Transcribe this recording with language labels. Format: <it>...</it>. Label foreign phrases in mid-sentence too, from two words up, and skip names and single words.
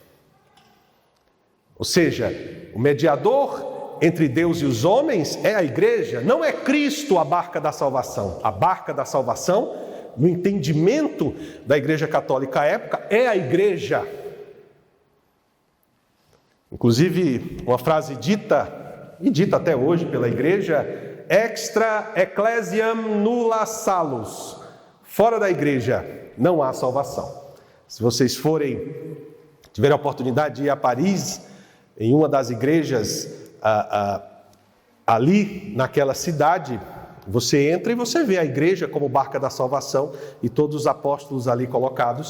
<pt>Ou seja, o mediador entre Deus e os homens é a igreja, não é Cristo a barca da salvação. A barca da salvação, no entendimento da Igreja Católica à época, é a igreja. Inclusive, uma frase dita, e dita até hoje pela igreja,</pt> <la>extra ecclesiam nulla salus.</la> <pt>Fora da igreja não há salvação. Se vocês tiverem a oportunidade de ir a Paris, em uma das igrejas ali naquela cidade, você entra e você vê a igreja como barca da salvação e todos os apóstolos ali colocados.</pt>